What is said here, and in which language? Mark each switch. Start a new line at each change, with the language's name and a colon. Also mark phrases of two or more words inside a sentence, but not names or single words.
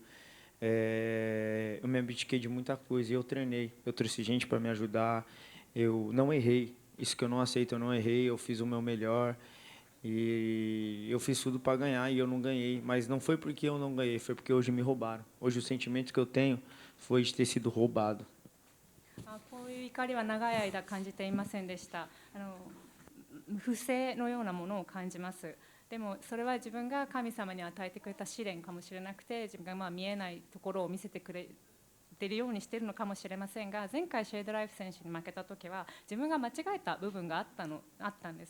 Portuguese: Eu me abdiquei de muita coisa e eu treinei. Eu trouxe gente para me ajudar. Eu não errei. Isso que eu não aceito, eu não errei. Eu fiz o meu melhor. E eu fiz tudo para ganhar e eu não ganhei. Mas não foi porque eu não ganhei, foi porque hoje me roubaram. Hoje o sentimento que eu tenho foi de ter sido roubado.
Japanese: こういう怒りは長い間感じていませんでした。不正のようなものを感じます。でもそれは自分が神様に与えてくれた試練かもしれなくて、自分が見えないところを見せてくれているようにしているのかもしれませんが、前回シェードライフ選手に負けた時は自分が間違えた部分があったんです。